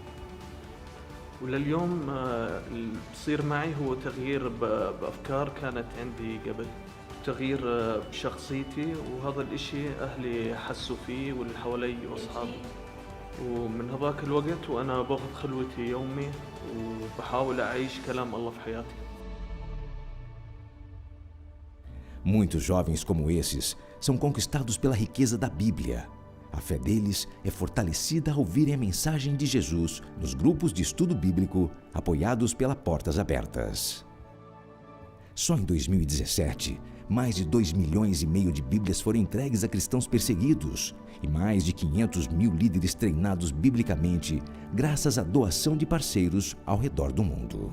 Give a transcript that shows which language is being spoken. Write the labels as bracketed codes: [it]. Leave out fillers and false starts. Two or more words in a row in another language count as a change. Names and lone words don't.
[ar] ولليوم اللي بصير معي هو تغيير بأفكار كانت عندي قبل، تغيير بشخصيتي، وهذا الإشي أهلي حسوا فيه واللي حوالي وأصحابي. ومن هذاك الوقت وأنا باخذ خلوتي يومي وبحاول أعيش كلام الله في حياتي. [pt] Muitos jovens como esses são conquistados pela riqueza da Bíblia. A fé deles é fortalecida ao ouvirem a mensagem de Jesus nos grupos de estudo bíblico apoiados pela Portas Abertas. Só em 2017, mais de 2,5 milhões de Bíblias foram entregues a cristãos perseguidos e mais de 500 mil líderes treinados biblicamente graças à doação de parceiros ao redor do mundo.